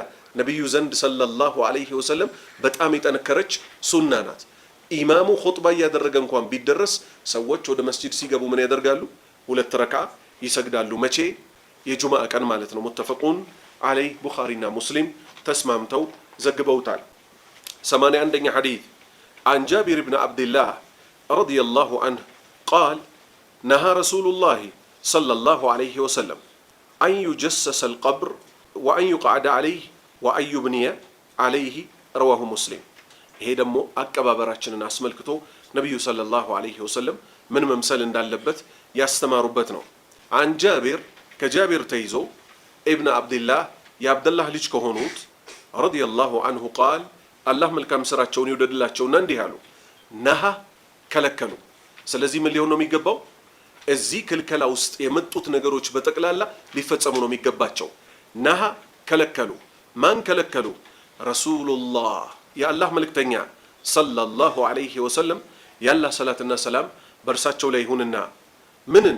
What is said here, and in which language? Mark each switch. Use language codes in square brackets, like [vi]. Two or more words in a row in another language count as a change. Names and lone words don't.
[am] ሙአከዳ ነቢዩ ዘንድ [ar] صلى الله عليه وسلم [am] በጣም የጠነከረች ሱና ናት። ኢማሙ ኹጥባ እያደረገ እንኳን ቢደረስ ሰዎች ወደ መስጂድ ሲገቡ ምን ያደርጋሉ? 2 ረክዓ ይሰግዳሉ። መቼ? የጁምዓ ቀን ማለት ነው። ሙተፈቁን ዐለይህ ቡኻሪና ሙስሊም ተስማምተው ዘግበውታል። 81ኛ ሐዲስ [ar] عن جابر بن عبد الله رضي الله عنه قال نهى رسول الله صلى الله عليه وسلم أن يجسس القبر وأن يقعد عليه وأن يبني عليه رواه مسلم. [am] ይሄ ደግሞ አቀባበራችንን አስመልክቶ ነብዩ [ar] صلى الله عليه وسلم [am] ምን መምሰል እንዳለበት ያስተማሩበት ነው። [ar] عن جابر [am] ከጃቢር ተይዞ ኢብኑ አብዱላህ የአብዱላህ ልጅ ከሆኑት [ar] رضي الله عنه قال [am] አላህ መልካም ስራቸውን ይወደድላቸውና እንዲህ አሉ። ነሃ ከለከሉ። ስለዚህ ምን ሊሆን ነው የሚገባው? እዚህ ክልከላ ውስጥ የመጡት ነገሮች በጠቅላላ ሊፈጸሙ ነው የሚገባቸው። ነሃ ከለከሉ። ማን ከለከሉ? ረሱሉላህ የአላህ መልእክተኛ [ar] صلى الله عليه وسلم [am] የአላህ ሰላትና ሰላም በእርሳቸው ላይ ይሁንና ምንን?